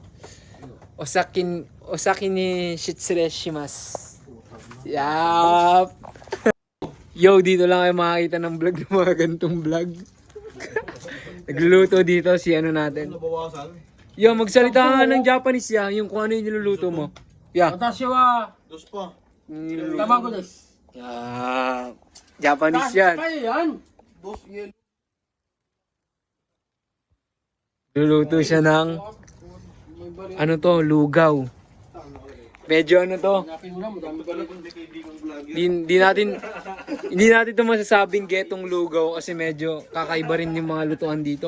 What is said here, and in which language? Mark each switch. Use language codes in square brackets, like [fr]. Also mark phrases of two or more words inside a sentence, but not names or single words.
[ja] お先に失礼します. [tl] Yup. Yo, dito lang kayo makakita ng vlog ng mga ganitong vlog. Nagluluto dito si ano natin. Nabawasan. Yo, magsalita nga ng Japanese ya, yung kung ano yung niluluto mo. Yeah. [ja] 私は [tl] Dos pa. [ja] 卵です. [tl] Japanese yan. Kaya yan. Dos yelo. Luluto siya ng ano to, lugaw. Medyo ano to, Hanapin mo lang, madami pala. hindi natin to masasabing getong lugaw kasi medyo kakaiba rin yung mga lutuan dito.